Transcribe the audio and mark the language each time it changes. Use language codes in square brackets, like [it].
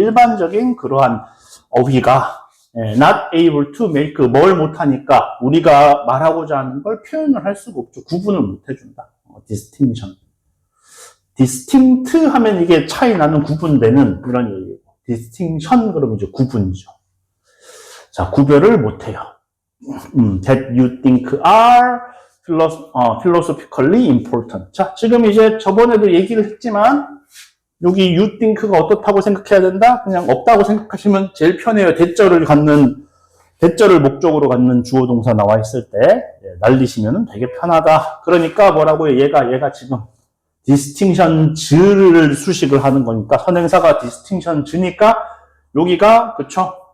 [ko] 일반적인 그러한 어휘가 [en] not able to make [ko] 뭘 못하니까 우리가 말하고자 하는 걸 표현을 할 수가 없죠. 구분을 못 해준다. distinction. distinct 하면 이게 차이 나는 구분되는 이런 얘기예요. distinction 그러면 이제 구분이죠. 자, 구별을 못 해요. [en] that you think are philosophically important. [ko] 자, 지금 이제 저번에도 얘기를 했지만 여기 [en] you think [ko] 가 어떻다고 생각해야 된다? 그냥 없다고 생각하시면 제일 편해요. 대절을 목적으로 갖는 주어 동사 나와 있을 때 날리시면 되게 편하다. 그러니까 뭐라고요? 얘가 지금 distinction 즈를 수식을 하는 거니까 선행사가 distinction 즈니까 여기가 그쵸?